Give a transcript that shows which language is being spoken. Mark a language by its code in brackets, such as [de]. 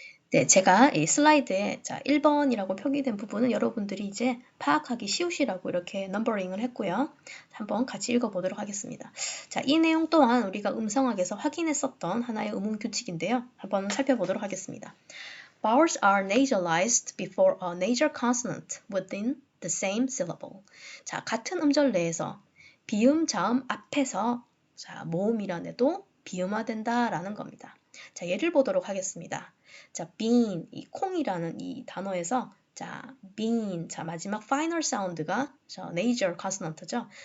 [ko] 네, 제가 이 슬라이드에 1번이라고 표기된 부분은 여러분들이 이제 파악하기 쉬우시라고 이렇게 넘버링을 했고요. 한번 같이 읽어보도록 하겠습니다. 자, 이 내용 또한 우리가 음성학에서 확인했었던 하나의 음운 규칙인데요. 한번 살펴보도록 하겠습니다. [en] Vowels are nasalized before a nasal consonant within the same syllable. [ko] 자, 같은 음절 내에서 비음, 자음 앞에서 모음이란 해도 비음화된다라는 겁니다. 자, 예를 보도록 하겠습니다. 자, bean, 이 콩이라는 이 단어에서 자, bean, 자, 마지막 final 사운드가 nasal consonant죠.